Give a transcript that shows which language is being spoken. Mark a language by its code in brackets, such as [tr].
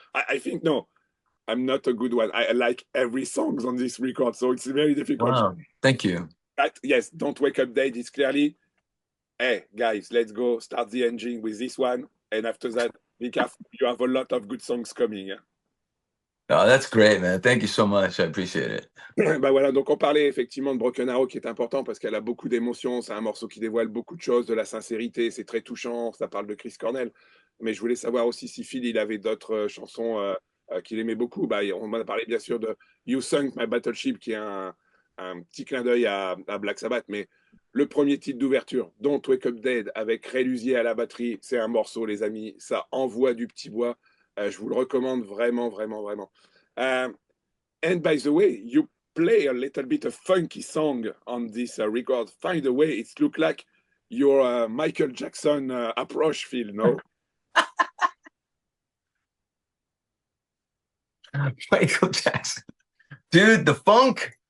[en] I think no, I'm not a good one. I like every songs on this record, so it's very difficult. wow. Thank you. But yes, Don't Wake Up Dead is clearly, hey guys, let's go start the engine with this one, and after that, be careful. You have a lot of good songs coming. Yeah. Oh, that's great, man. Thank you so much. I appreciate it. [fr] Bah voilà, donc on parlait effectivement de Broken Arrow qui est important parce qu'elle a beaucoup d'émotions, c'est un morceau qui dévoile beaucoup de choses, de la sincérité, c'est très touchant, ça parle de Chris Cornell. Mais je voulais savoir aussi si Phil, il avait d'autres chansons qu'il aimait beaucoup. Bah, on a parlé bien sûr de You Sunk My Battleship qui est un petit clin d'œil à Black Sabbath, mais le premier titre d'ouverture, Don't Wake Up Dead avec Ray Luzier à la batterie, c'est un morceau les amis, ça envoie du petit bois. Je vous le recommande vraiment, vraiment, vraiment. [en] Euh, and by the way, you play a little bit of funky song on this record. Find a way. It look like your Michael Jackson approach, Phil. No. Michael Jackson. Dude, the funk.